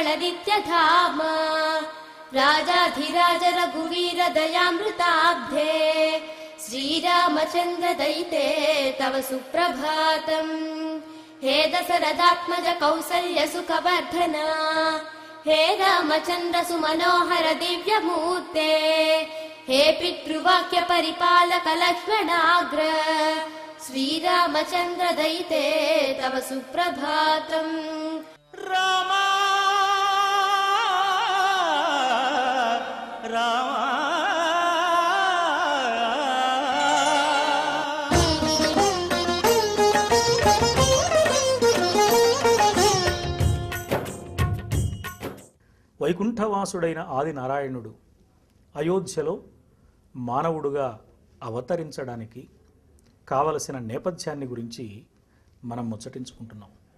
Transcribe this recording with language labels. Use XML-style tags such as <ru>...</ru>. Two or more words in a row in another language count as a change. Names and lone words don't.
<sa>नित्यधाम राजाधिराज रघुवीर दयामृताब्धे श्रीरामचन्द्र दयिते तव सुप्रभातम् हे दशरथात्मज कौसल्य सुखवर्धन हे रामचन्द्र सुमनोहर दिव्य मूर्ते हे पितृवाक्य परिपालक लक्ष्मणाग्र श्रीरामचन्द्र दयिते तव सुप्रभातम् राम राम</sa> <te>వైకుంఠవాసుడైన ఆది నారాయణుడు అయోధ్యలో మానవుడుగా అవతరించడానికి కావలసిన నేపథ్యాన్ని గురించి మనం ముచ్చటించుకుంటున్నాం.</te>